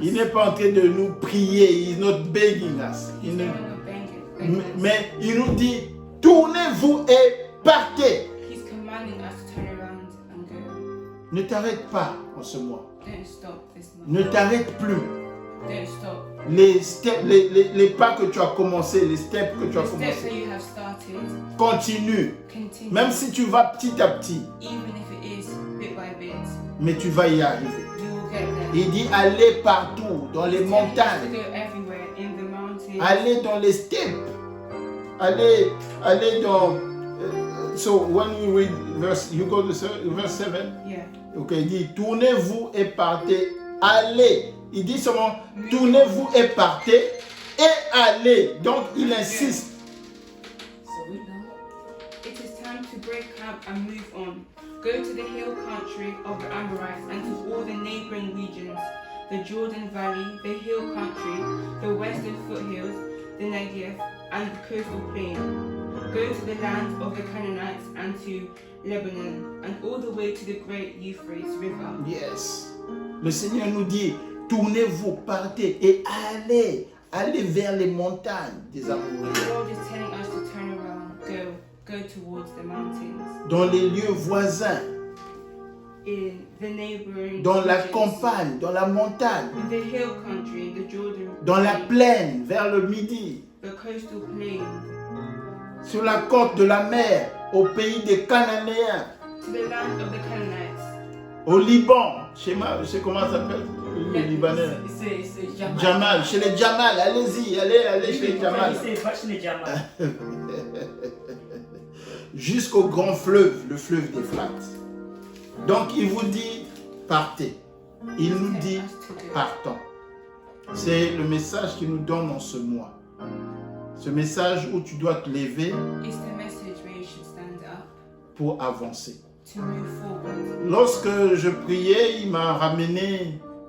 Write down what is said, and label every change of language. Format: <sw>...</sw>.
<fr>Il n'est pas en train de nous prier.</fr> <en>He's not begging us. He's</en> <fr>Il ne-</fr> <en>no longer begging us.</en> <fr>mais il nous dit, tournez-vous et partez.</fr> <en>He's commanding us to turn around and go.</en> <fr>Ne t'arrête pas en ce mois.</fr> <en>Don't stop this month.</en> <fr>Ne t'arrête plus.</fr> <en>Don't stop.</en> <fr>les pas que tu as commencé, les steps que tu as</fr> <en>The steps that</en> <fr>commencé.</fr> <en>you have started,</en> <fr>Continue.</fr> <en>continue.</en> <fr>Même si tu vas petit à petit,</fr> <en>Even if it is bit by bit,</en> <fr>mais tu vas y arriver.</fr> <en>you will get there.</en> <fr>Il dit allez partout, dans les</fr> <en>He's telling us to</en> <fr>montagnes,</fr> <en>go everywhere, in the mountains.</en> <fr>allez dans les steppes, allez dans...</fr> <en>so when you read verse, you go to verse 7, Yeah.</en> <fr>ok, il dit tournez-vous et partez, allez. Il dit seulement tournez-vous et partez et allez. Donc il insiste.</fr> <en>So we know. It is time to break camp and move on. Go to the hill country of the Amorites and to all the neighboring regions, the Jordan Valley, the hill country, the western foothills, the Negev, and the coastal plain. Go to the land of the Canaanites and to Lebanon, and all the way to the great Euphrates River. Yes.</en> <fr>Le Seigneur nous dit tournez-vous, partez et allez. Allez vers les montagnes des</fr> <en>The</en> <fr>Amoréens,</fr> <en>Lord is telling us to turn around, go towards the mountains,</en> <fr>dans les lieux voisins,</fr> <en>in the neighboring</en> <fr>dans la</fr> <en>regions,</en> <fr>campagne, dans la montagne,</fr> <en>in the hill country, the Jordan</en> <fr>dans la</fr> <en>Valley,</en> <fr>plaine, vers le midi,</fr> <en>the coastal plain,</en> <fr>sur la côte de la mer, au pays des Cananéens,</fr> <en>to the land of the Canaanites,</en> <fr>au Liban, je sais comment ça s'appelle, le Libanais. C'est Jamal. Jamal, chez les Jamal, allez-y, allez chez les Jamal. C'est pas chez les Jamal. Jusqu'au grand fleuve, le fleuve d'Euphrate. Donc il vous dit, partez. Il nous dit, partons. C'est le message qu'il nous donne en ce mois. Ce message où tu dois te lever</fr> <en>it's the message where you should stand up</en> <fr>pour avancer.</fr> <en>to move forward.</en> <fr>Lorsque je priais, il m'a ramené</fr>